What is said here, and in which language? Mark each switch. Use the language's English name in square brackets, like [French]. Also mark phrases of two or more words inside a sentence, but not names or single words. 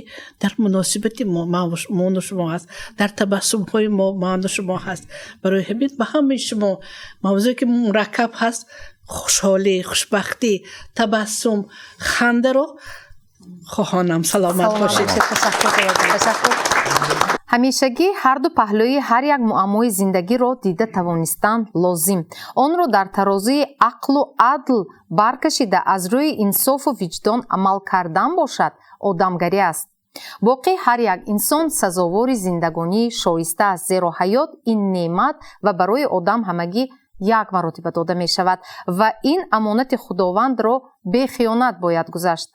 [Persian] در مناسبت ما و شما هست، در تبسم های ما و شما هست. برای همین به همه شما موضوعی که مرکب هست خوشحالی، خوشبختی، تبسم، خنده رو خواهانم. سلامت باشید. تشکر. [Tajik] ҳамешагӣ ҳарду паҳлӯи ҳар як муаммои зиндагиро дида тавонистан лозим, онро дар тарозуи ақлу адл баркашида аз рӯи инсофу виҷдон амал кардан бошад одамгарӣ аст. боқӣ ҳар як инсон сазовори зиндагонии шоиста аст, зеро ҳаёт ин неъмат ва барои одам ҳамагӣ як маротиба дода мешавад ва ин амонати худовандро бехиёнат бояд гузашт.